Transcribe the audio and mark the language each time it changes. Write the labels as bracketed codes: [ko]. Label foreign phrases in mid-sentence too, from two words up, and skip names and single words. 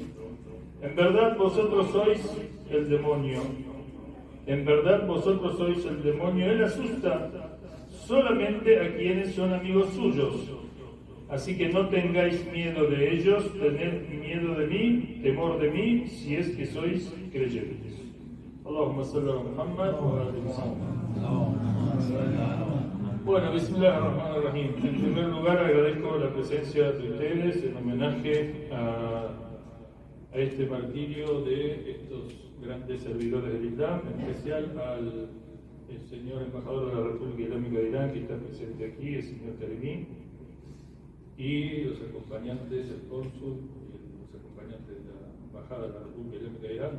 [es] En verdad vosotros sois el demonio. En verdad vosotros sois el demonio. Él asusta solamente a quienes son amigos suyos. Así que no tengáis miedo de ellos, tened miedo de mí, temor de mí, si es que sois creyentes. [ar] اللهم صل على محمد وعلى محمد. [es] Bueno, Bismillahirrahmanirrahim. En primer lugar agradezco la presencia de ustedes en homenaje a este martirio de estos grandes servidores del Islam, en especial al señor embajador de la República Islámica de Irán que está presente aquí, el señor Karimi, y los acompañantes, el cónsul y los acompañantes de la embajada de la República Islámica de Irán.